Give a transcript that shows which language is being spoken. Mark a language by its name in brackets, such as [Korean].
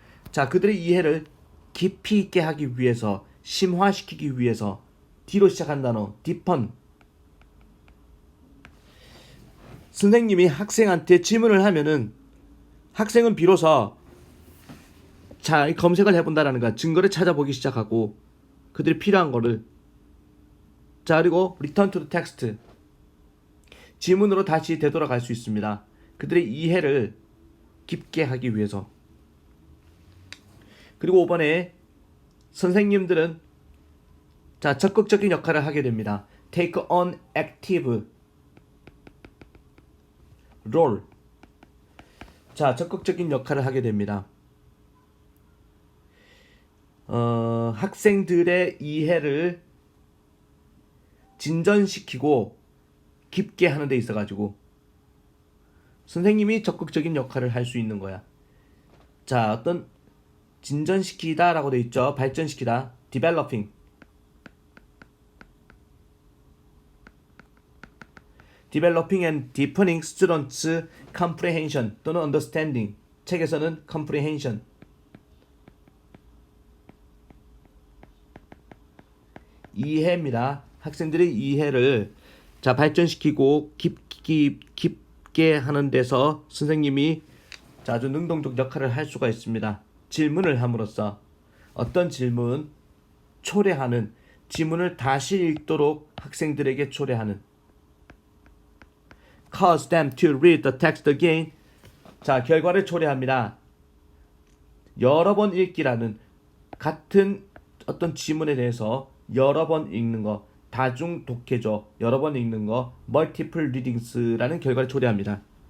[Korean] 자, 그들의 이해를 깊이 있게 하기 위해서, 심화시키기 위해서 D로 시작한 단어, deepen. 선생님이 학생한테 질문을 하면은 학생은 비로소 검색을 해본다라는 거야. 증거를 찾아보기 시작하고 그들이 필요한 거를. 자, 그리고 [English] return to the text. [Korean] 지문으로 다시 되돌아갈 수 있습니다. 그들의 이해를 깊게 하기 위해서. 그리고 5번에 선생님들은 적극적인 역할을 하게 됩니다. [English] Take on active role. [Korean] 적극적인 역할을 하게 됩니다. 학생들의 이해를 진전시키고 깊게 하는 데 있어가지고 선생님이 적극적인 역할을 할 수 있는 거야. 자, 어떤 진전시키다 라고 돼 있죠. 발전시키다, developing. [English] Developing and deepening students' comprehension [Korean] 또는 [English] understanding. [Korean] 책에서는 comprehension. 이해입니다. 학생들의 이해를 발전시키고 깊게 하는 데서 선생님이 아주 능동적 역할을 할 수가 있습니다. 질문을 함으로써 어떤 질문, 초래하는, 지문을 다시 읽도록 학생들에게 초래하는. [English] Cause them to read the text again. [Korean] 결과를 초래합니다. 여러 번 읽기라는, 같은 어떤 지문에 대해서 여러 번 읽는 거, 다중 독해조, 여러 번 읽는 거, [English] multiple readings [Korean] 라는 결과를 초래합니다.